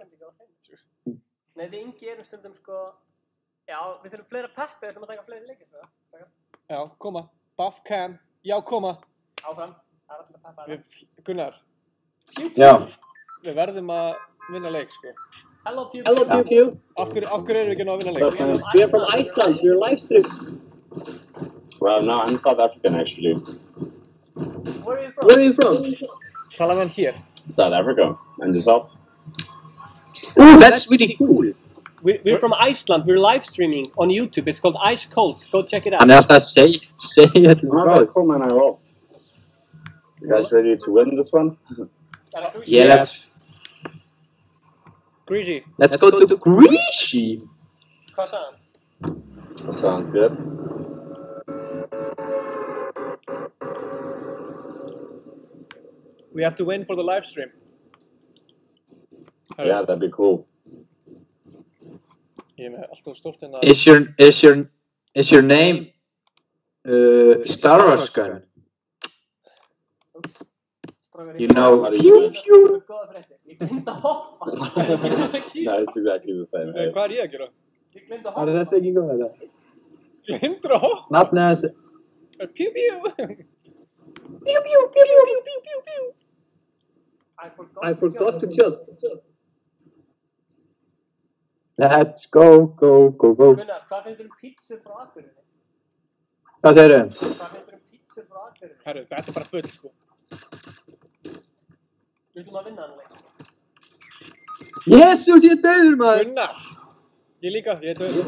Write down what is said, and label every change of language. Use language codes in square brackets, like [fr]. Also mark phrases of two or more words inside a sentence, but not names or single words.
[is] Nei, við Ingi erum stundum, sko, já, við þurfum fleira peppi, við þurfum að taka fleiri leikir, sko. Já, koma. Buff cam. Já, koma. Áfram. Það er alltaf peppa það. Gunnar. Já. Við verðum að vinna leik, sko. [en] Hello, Pew. [is] Af hverju erum við ekki að vinna leik? [en] We are from Iceland. We're live stream. Well, no, I'm South African, actually. Where are you from? [is] Talaðu hann hér. [en] South Africa. And yourself? Ooh, that's really cool. We're from Iceland. We're live streaming on YouTube. It's called Ice Cold. Go check it out. [is] Hann alltaf að segja til [en] Okay, cool, man. I roll. You guys ready to win this one? Yeah, Greasy. let's go to Greasy. [is] Hvað sagði hann? [en] That sounds good. We have to win for the live stream. Yeah, that'd be cool. [is] Ég með alltaf stórt hérna. [en] Is your name Star Wars gun? You know, pew pew. [is] Góða fréttir. Ég gleymdi að hoppa. [en] No, it's exactly the same. Hey. [is] Hvað ég að gera? Ég gleymdi að Var hoppa. þessi ekki góð þetta? Gleymdur að hoppa? Nafnið hans. [en] Pew pew. Pew pew pew pew. Pew pew pew. I forgot to jump. Let's go, go, go, go. [is] Gunnar, hvað finnst þér pítsu frá Akureyri? Hvað segirðu? Hvað finnst þér pítsu frá Akureyri? Herru, þetta bara bull, sko. Við ætlum að vinna hann leik. Jesus, ég er dauður, maður. Gunnar. Ég líka, ég er döður.